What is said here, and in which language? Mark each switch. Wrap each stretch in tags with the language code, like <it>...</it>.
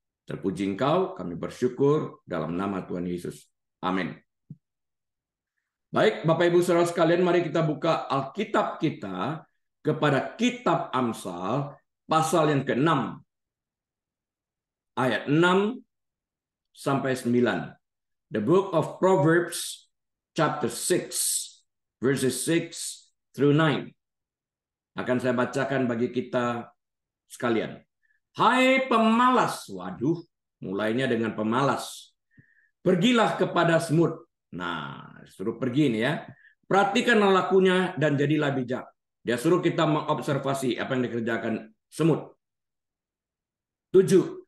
<id>Terpuji Engkau, kami bersyukur dalam nama Tuhan Yesus. Amin. Baik, Bapak Ibu Saudara sekalian, mari kita buka Alkitab kita kepada kitab Amsal pasal yang ke-6 ayat 6 sampai 9.</id> <en>The book of Proverbs chapter 6 verses 6 through 9.</en> <id>Akan saya bacakan bagi kita sekalian. Hai pemalas, waduh, mulainya dengan pemalas. Pergilah kepada semut. Nah, suruh pergi nih ya. Perhatikanlah lakunya dan jadilah bijak. Dia suruh kita mengobservasi apa yang dikerjakan semut. 7.</id>